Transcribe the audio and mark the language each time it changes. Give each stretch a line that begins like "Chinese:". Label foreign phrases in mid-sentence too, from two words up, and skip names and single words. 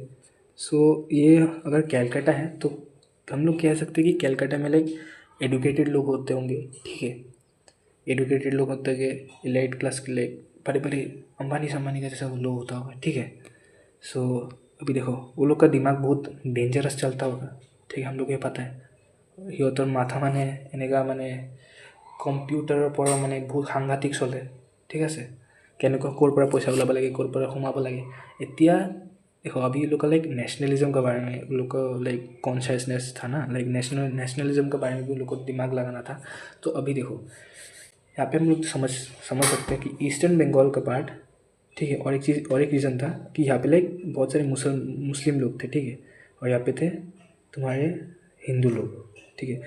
Hindi: सो ये अगर कैलकाटा है तो हम लोग कह सकते हैं कि कैलकाटा में
English: like educated
Hindi: लोग होते होंगे, ठीक है, एडुकेटेड लोग होते हैं,
English: elite class
Hindi: के लाइक बड़े बड़े अंबानी संबानी का जैसा वो लोग होता होगा, ठीक है। सो अभी देखो वो लोग का दिमाग बहुत डेंजरस चलता होगा, ठीक है, हम लोग ये पता है।
Assamese: সিহঁতৰ মাথা মানে এনেকুৱা মানে কম্পিউটাৰৰ পৰা মানে বহুত সাংঘাতিক চলে, ঠিক আছে, কেনেকুৱা ক'ৰ পৰা পইচা ওলাব লাগে, ক'ৰ পৰা সোমাব লাগে। এতিয়া
Hindi: देखो अभी लोग का
English: like nationalism
Hindi: के बारे में लोग का
English: like consciousness
Hindi: था ना,
English: like nationalism
Hindi: के बारे में भी लोग को दिमाग लगाना था। तो अभी देखो यहाँ पे हम लोग समझ सकते हैं कि ईस्टर्न बंगाल का पार्ट, ठीक है, और एक चीज़ और एक रीज़न था कि यहाँ पे लाइक बहुत सारे मुस्लिम लोग थे, ठीक है, और यहाँ पे थे तुम्हारे हिंदू लोग, ठीक है।